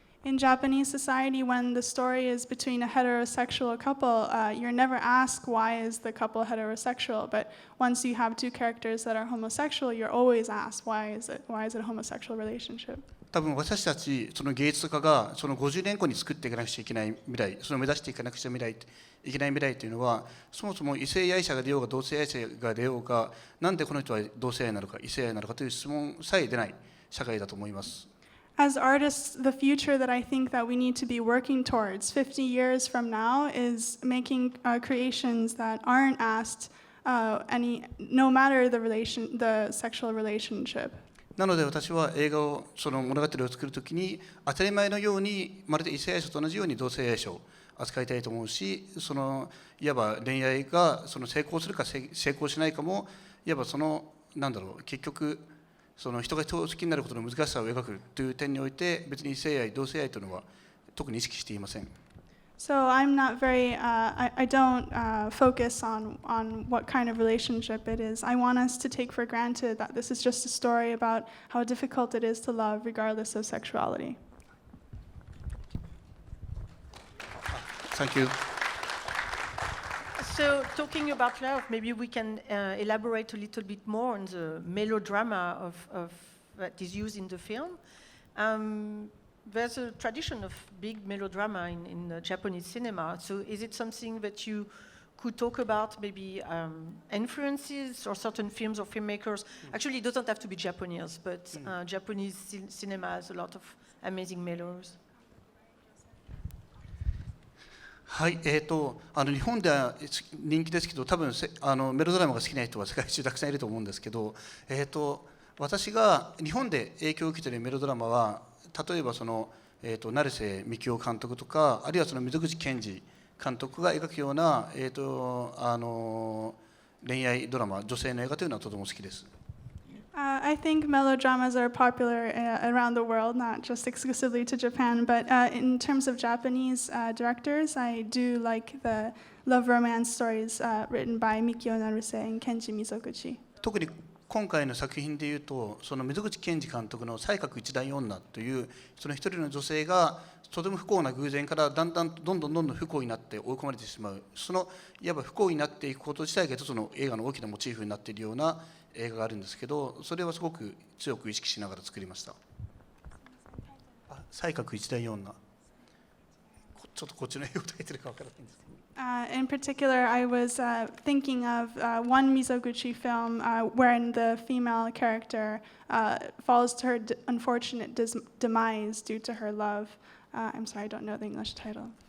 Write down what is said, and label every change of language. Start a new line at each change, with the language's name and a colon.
English: In Japanese society, when the story is between a heterosexual couple, you're never asked why is the couple heterosexual. But once you have two characters that are homosexual, you're always asked why is it a homosexual relationship.
Japanese: 多分私たちその芸術家がその50年後に作っていかなくちゃいけない未来、その目指していかなくちゃいけない未来というのは、そもそも異性愛者が出ようが同性愛者が出ようが、なんでこの人は同性愛なのか異性愛なのかという質問さえ出ない社会だと思います。
English: As artists, the future that I think that we need to be working towards 50 years from now is making creations that aren't asked no matter the sexual relationship.
Japanese: なので私は映画をその物語を作るときに当たり前のようにまるで異性愛者と同じように同性愛者を扱いたいと思うし、そのいわば恋愛がその成功するか成功しないかもいわばその結局その人が人を好きになることの難しさを描くという点において別に異性愛同性愛というのは特に意識していません。
English: So I'm not very, I don't focus on what kind of relationship it is. I want us to take for granted that this is just a story about how difficult it is to love regardless of sexuality. Thank you. So talking about love, maybe we can elaborate a little bit more on the melodrama of that is used in the film. There's a tradition of big melodrama in Japanese cinema. So is it something that you could talk about, maybe influences or certain films or filmmakers? Actually, it doesn't have to be Japanese, but Japanese cinema has a lot of amazing melos.
Japanese: はい、日本では人気ですけど、多分メロドラマが好きな人は世界中たくさんいると思うんですけど、私が日本で影響を受けているメロドラマは、例えばその、成瀬みきお監督とか、あるいはその溝口健二監督が描くような、恋愛ドラマ、女性の映画というのはとても好きです。
English: I think melodramas are popular around the world, not just exclusively to Japan, but in terms of Japanese directors, I do like the love romance stories written by Mikio Naruse and Kenji Mizoguchi.
Japanese: 特に今回の作品でいうと、その溝口健二監督の才覚一代女というその一人の女性がとても不幸な偶然からどんどん不幸になって追い込まれてしまう、そのいわば不幸になっていくこと自体が一つの映画の大きなモチーフになっているような映画があるんですけど、それはすごく強く意識しながら作りました。才覚一代女、ちょっとこっちの英語で書いてるか分からないんですけど。
English: In particular, I was thinking of one Mizoguchi film wherein the female character falls to her unfortunate demise due to her love. I'm sorry, I don't know the English title.